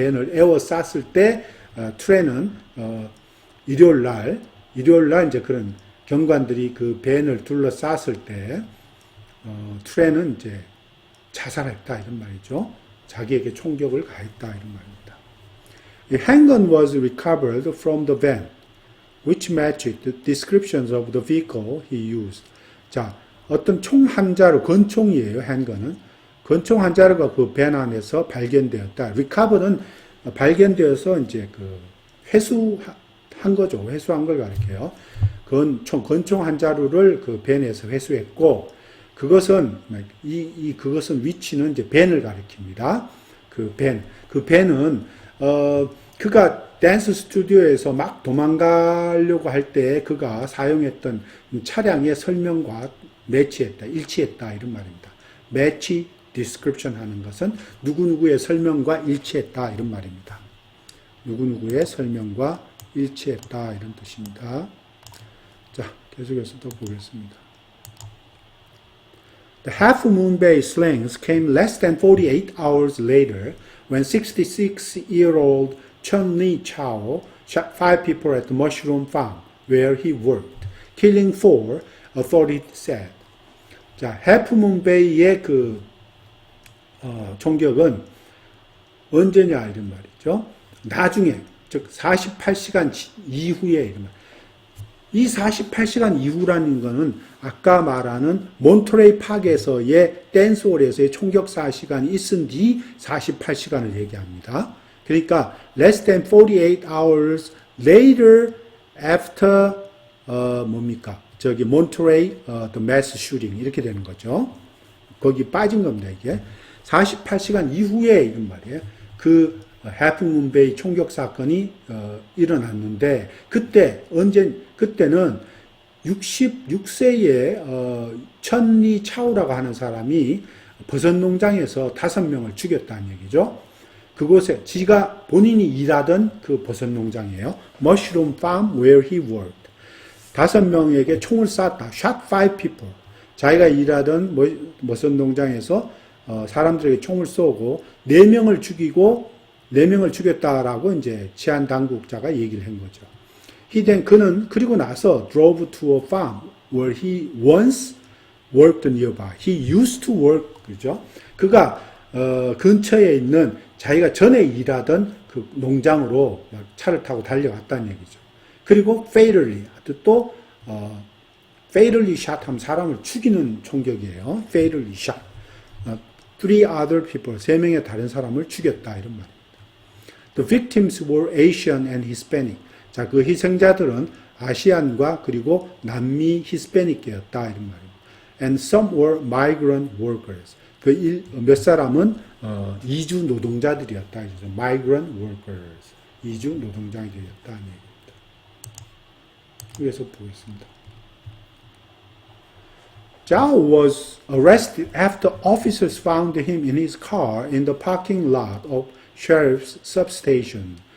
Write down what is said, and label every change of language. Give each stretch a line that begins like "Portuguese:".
Korean: 밴을 에워쌌을 때, 트렌은, 일요일 날 이제 그런 경관들이 그 밴을 둘러쌌을 때, 트렌은 이제 자살했다, 이런 말이죠. 자기에게 총격을 가했다, 이런 말입니다.
English: A handgun was recovered from the van, which matched the descriptions of the vehicle he used.
Korean: 자, 어떤 총 한 자루, 권총이에요, handgun은. 권총 한 자루가 그 밴 안에서 발견되었다. recover는 발견되어서 이제 그 회수한 거죠. 회수한 걸 가리켜요. 권총 한 자루를 그 밴에서 회수했고, 그것은 위치는 이제 밴을 가리킵니다. 그 밴은, 그가 댄스 스튜디오에서 막 도망가려고 할 때 그가 사용했던 차량의 설명과 매치했다, 일치했다, 이런 말입니다. 매치, 디스크립션 하는 것은 누구누구의 설명과 일치했다, 이런 말입니다. 누구누구의 설명과 일치했다, 이런 뜻입니다. 자, 계속해서 또 보겠습니다.
English: The Half Moon Bay slings came less than 48 hours later when 66-year-old Chun-Li Chao shot 5 people at the mushroom farm where he worked, killing 4, authorities said.
Korean: 자, Half Moon Bay의 그 총격은 언제냐 이런 말이죠. 나중에, 즉 48시간 이후에 이런 말. 이 48시간 이후라는 것은 아까 말하는 몬트레이 파크에서의 댄스홀에서의 총격사 시간이 있은 뒤 48시간을 얘기합니다. 그러니까
English: less than 48 hours later after
Korean: 뭡니까? 저기 몬트레이
English: the mass shooting
Korean: 이렇게 되는 거죠. 거기 빠진 겁니다, 이게. 48시간 이후에 이런 말이에요. 그 해프문베이 총격 사건이 일어났는데 그때는 66세의 천리 차오라고 하는 사람이 버섯 농장에서 5명을 죽였다는 얘기죠. 그곳에 지가 본인이 일하던 그 버섯 농장이에요.
English: Mushroom farm where he worked.
Korean: 5명에게 총을 쐈다.
English: Shot 5 people.
Korean: 자기가 일하던 버섯 농장에서 사람들에게 총을 쏘고 4명을 죽이고 4명을 죽였다라고 이제 치안 당국자가 얘기를 한 거죠. 그는 그리고 나서
English: drove to a farm where he once worked nearby. He used to work.
Korean: 그죠? 그가 근처에 있는 자기가 전에 일하던 그 농장으로 차를 타고 달려갔다는 얘기죠. 그리고 fatally, 또
English: fatally shot
Korean: 하면 사람을 죽이는 총격이에요.
English: fatally shot. 3 other people,
Korean: 3명의 다른 사람을 죽였다 이런 말입니다.
English: The victims were Asian and Hispanic.
Korean: 자, 그 희생자들은 아시안과 그리고 남미 히스패닉계였다 이런 말입니다.
English: And some were migrant workers.
Korean: 몇 사람은 이주 노동자들이었다.
English: Migrant workers.
Korean: 이주 노동자들이었다는 얘기입니다. 위에서 보겠습니다.
English: Zhao was arrested after officers found him in his car in the parking lot of sheriff's substation.